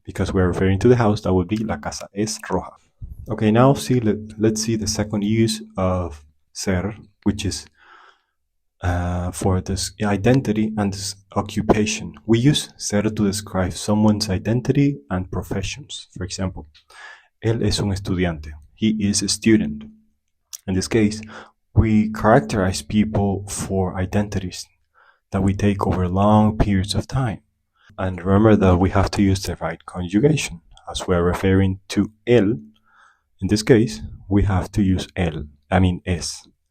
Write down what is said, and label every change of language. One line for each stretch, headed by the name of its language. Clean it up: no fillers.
English: Because we're referring to the house, that would be
Spanish: la casa es roja.
English: Okay, now let's see the second use of ser, which is for this identity and this occupation. We use ser to describe someone's identity and professions. For example,
Spanish: él es un estudiante.
English: He is a student. In this case, we characterize people for identities that we take over long periods of time. And remember that we have to use the right conjugation. As we are referring to él, in this case, we have to use es.